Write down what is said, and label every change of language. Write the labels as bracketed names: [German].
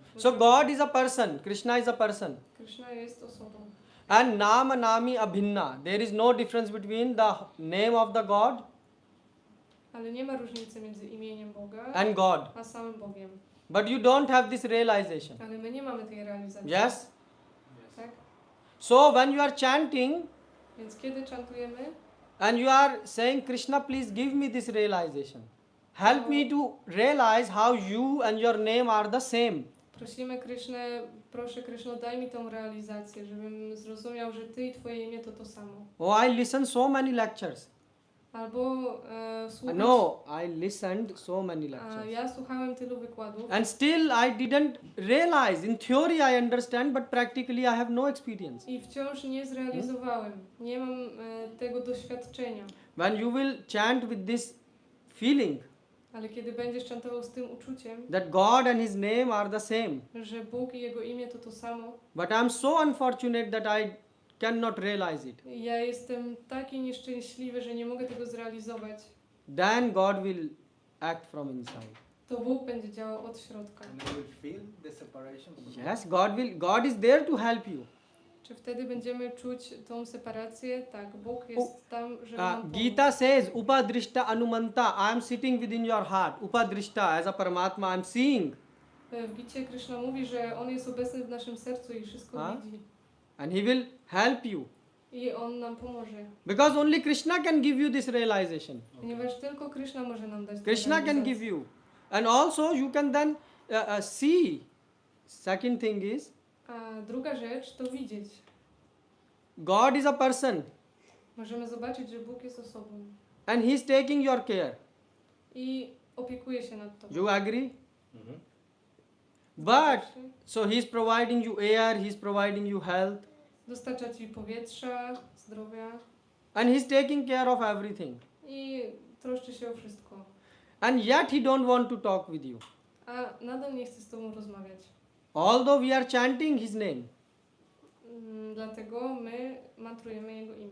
[English] So God is a person, Krishna is a person. [Polish] Krishna jest osobą. [Sanskrit] And Nama Nami Abhinna. [English] There is no difference between the name of the God [Polish] Ale nie ma różnicy między imieniem Boga [English] and God. [Polish] a samym Bogiem. [English] But you don't have this realization. [Polish] Ale my nie mamy tej realizacji. [English] Yes? [Polish] Tak? [English] So when you are chanting [Polish] Więc kiedy czantujemy, [English] and you are saying, Krishna, please give me this realization. Help me to realize how you and your name are the same. [Polish] prosimy Krishnę, proszę Krishno, daj mi tą realizację, żebym zrozumiał, że Ty i Twoje imię to samo. [English] Oh, I listened so many lectures. [Polish] Albo słuchać. [English] No, I listened so many [Polish] A [English] lectures. [Polish] ja słuchałem tylu wykładów. [English] And still I didn't realize. In theory I understand, but practically I have no experience. [Polish] I wciąż nie zrealizowałem. Nie mam tego doświadczenia. [English] When you will chant with this feeling [Polish] Ale kiedy będziesz czantował z tym uczuciem, [English] that God and His name are the same, [Polish] że Bóg i Jego imię to samo, [English] but I am so unfortunate that I cannot realize it, [Polish] ja jestem taki nieszczęśliwy, że nie mogę tego zrealizować, [English] then God will act from inside. [Polish] to Bóg będzie działał od środka. [English] And you will feel the separation from God. Yes, God is there to help you. [Polish] Czy wtedy będziemy czuć tą separację? Tak, Bóg jest tam, żeby nam pomóc. [English] Gita says, [Sanskrit] Upadrishta Anumanta, [English] I am sitting within your heart. Upadrishta, as a Paramatma, I am seeing. [Polish] W Gicie Krishna mówi, że On jest obecny w naszym sercu i wszystko A? widzi. [English] And He will help you. [Polish] I On nam pomoże. [English] Because only Krishna can give you this realization. [Polish] Ponieważ tylko Krishna może nam dać tę [English] Krishna can [Polish] realizację. [English] give you. And also you can then see. Second thing is, [Polish] A druga rzecz to widzieć. [English] God is a person [Polish] Możemy zobaczyć, że Bóg jest osobą [English] and He is taking your care. [Polish] i opiekuje się nad tobą. [English] You agree? Mhm. But, so He is providing you air, He is providing you health, [Polish] Dostarcza ci powietrza, zdrowia [English] and He is taking care of everything. [Polish] i troszczy się o wszystko. [English] And yet He don't want to talk with you. [Polish] A nadal nie chce z tobą rozmawiać. [English] Although we are chanting His name, [Polish] Dlatego my mantrujemy Jego imię.